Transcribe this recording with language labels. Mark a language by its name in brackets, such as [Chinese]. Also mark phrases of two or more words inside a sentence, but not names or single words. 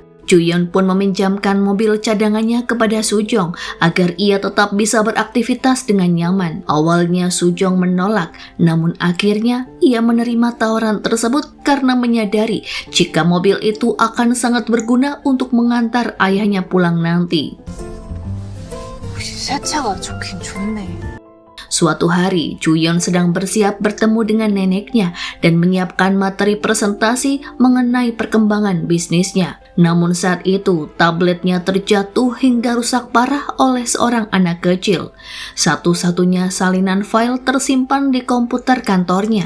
[Indonesian] Juyeon pun meminjamkan mobil cadangannya kepada Sujong agar ia tetap bisa beraktivitas dengan nyaman. Awalnya Sujong menolak, namun akhirnya ia menerima tawaran tersebut karena menyadari jika mobil itu akan sangat berguna untuk mengantar ayahnya pulang nanti. [Korean] 새 차가 좋긴 좋네. [Indonesian] Suatu hari, Juyeon sedang bersiap bertemu dengan neneknya dan menyiapkan materi presentasi mengenai perkembangan bisnisnya. Namun saat itu, tabletnya terjatuh hingga rusak parah oleh seorang anak kecil. Satu-satunya salinan file tersimpan di komputer kantornya.